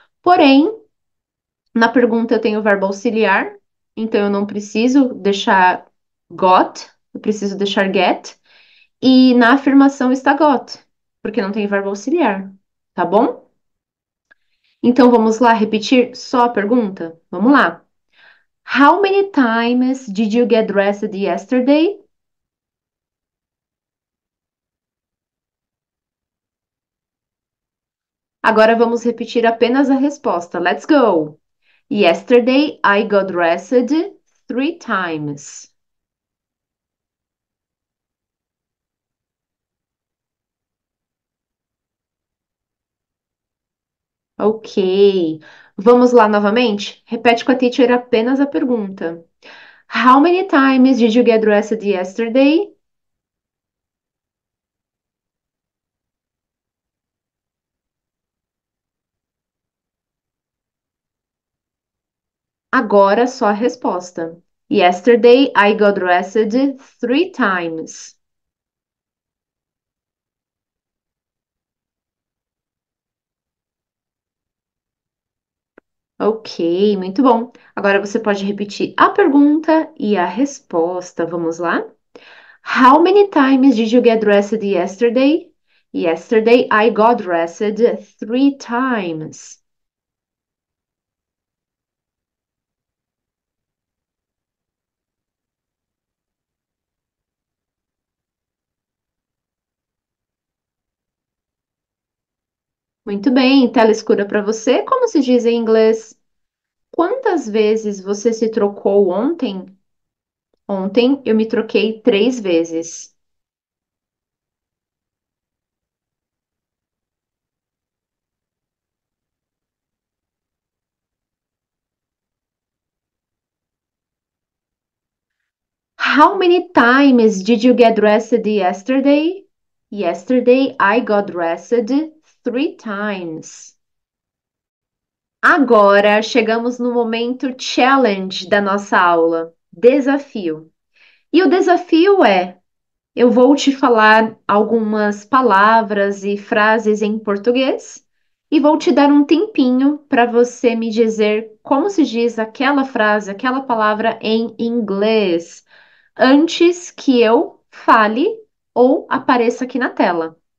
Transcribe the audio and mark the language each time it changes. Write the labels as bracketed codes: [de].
[pt] Porém, na pergunta eu tenho o verbo auxiliar, então eu não preciso deixar got, eu preciso deixar get. E na afirmação está got, porque não tem verbo auxiliar, tá bom? Então vamos lá repetir só a pergunta? Vamos lá. [en] How many times did you get dressed yesterday? [pt] Agora vamos repetir apenas a resposta. [en] Let's go. Yesterday I got dressed 3 times. [pt] Ok. Vamos lá novamente? Repete com a teacher apenas a pergunta. [en] How many times did you get dressed yesterday? [pt] Agora só a resposta. [en] Yesterday I got dressed 3 times. [pt] Ok, muito bom. Agora você pode repetir a pergunta e a resposta. Vamos lá? [en] How many times did you get dressed yesterday? Yesterday I got dressed 3 times. [pt] Muito bem, tela escura para você. Como se diz em inglês? Quantas vezes você se trocou ontem? Ontem eu me troquei 3 vezes. [en] How many times did you get dressed yesterday? Yesterday I got dressed 3 times. [pt] Agora chegamos no momento challenge da nossa aula, desafio. E o desafio é: eu vou te falar algumas palavras e frases em português e vou te dar um tempinho para você me dizer como se diz aquela frase, aquela palavra em inglês, antes que eu fale ou apareça aqui na tela.